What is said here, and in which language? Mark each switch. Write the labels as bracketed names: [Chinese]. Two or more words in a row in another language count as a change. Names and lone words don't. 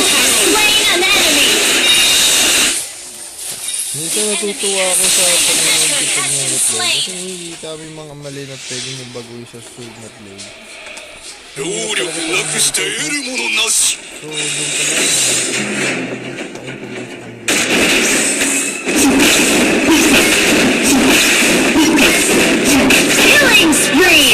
[English] Slain an enemy. [Filipino] Minsan natutuwa ako sa panonood ko pag nag-replay kasi nakikita mo yung mga mali na pwede mo baguhin sa susunod na play. [Japanese] 労力なくして得るものなし [Filipino] So, doon ka lang. [English] Killing spree.